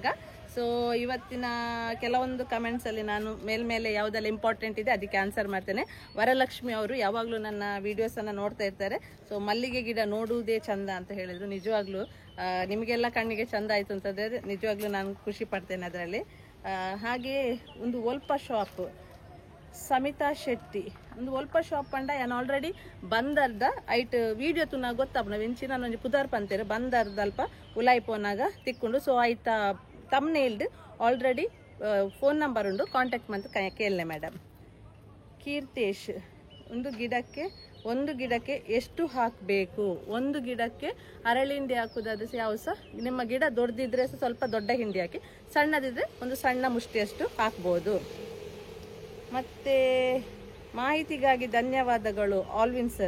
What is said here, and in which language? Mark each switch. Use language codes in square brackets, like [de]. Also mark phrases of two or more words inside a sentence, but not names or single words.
[kn] ಸೊ ಇವತ್ತಿನ ಕೆಲವೊಂದು ಕಮೆಂಟ್ಸ್ ಅಲ್ಲಿ ನಾನು ಮೇಲ್ಮೇಲೆ ಯಾವುದೆಲ್ಲ ಇಂಪಾರ್ಟೆಂಟ್ ಇದೆ ಅದಕ್ಕೆ ಆನ್ಸರ್ ಮಾಡ್ತೇನೆ. ವರಲಕ್ಷ್ಮಿ ಅವರು ಯಾವಾಗಲೂ ನನ್ನ ವಿಡಿಯೋಸ್ ಅನ್ನ ನೋಡ್ತಾ ಇರ್ತಾರೆ. ಸೊ ಮಲ್ಲಿಗೆ ಗಿಡ ನೋಡುವುದೇ ಚಂದ ಅಂತ ಹೇಳಿದ್ರು. ನಿಜವಾಗ್ಲೂ ನಿಮಗೆಲ್ಲ ಕಣ್ಣಿಗೆ ಚಂದ ಆಯ್ತು ಅಂತಂದ್ರೆ ನಿಜವಾಗ್ಲೂ ನಾನು ಖುಷಿ ಪಡ್ತೇನೆ ಅದರಲ್ಲಿ. [tcy] ಹಾಗೆ ಒಂದು ಒಲ್ಪ ಶಾಪ್ ಸಮಿತಾ ಶೆಟ್ಟಿ ಒಂದು ಒಲ್ಪ ಶಾಪ್ ಪಂಡ ಯಾನ್ ಆಲ್ರೆಡಿ ಬಂದರ್ದ ಐಟ್ ವಿಡಿಯೋ ತುನ ಗೊತ್ತಾಪ ವೆಂಚಿನ ನಂಜಿ ಪುದರ್ ಪಂತೇರು ಬಂದರ್ದ ಅಲ್ಪ ಉಲಾಯ್ಪೋನಾಗ ತಿಕ್ಕೊಂಡು. ಸೊ ಆಯ್ತಾ ತಮ್ನೇಲ್ಡ್ ಆಲ್ರೆಡಿ [en] phone number [tcy] ಉಂಡು, ಕಾಂಟ್ಯಾಕ್ಟ್ ಮಂತ್ ಕೇಳಲೆ ಮೇಡಮ್. [kn] ಕೀರ್ತೇಶ್, ಒಂದು ಗಿಡಕ್ಕೆ ಎಷ್ಟು ಹಾಕಬೇಕು? ಒಂದು ಗಿಡಕ್ಕೆ ಅರಳಿ ಹಿಂಡಿ ಹಾಕುದಾದ್ರೆ ಯಾವ ಸಹ ನಿಮ್ಮ ಗಿಡ ದೊಡ್ಡದಿದ್ರೆ ಸ್ವಲ್ಪ ದೊಡ್ಡ ಹಿಂಡಿ ಹಾಕಿ, ಸಣ್ಣದಿದ್ರೆ ಒಂದು ಸಣ್ಣ ಮುಷ್ಟಿಯಷ್ಟು ಹಾಕ್ಬೋದು. ಮತ್ತೆ ಮಾಹಿತಿಗಾಗಿ ಧನ್ಯವಾದಗಳು ಆಲ್ವಿನ್ ಸರ್.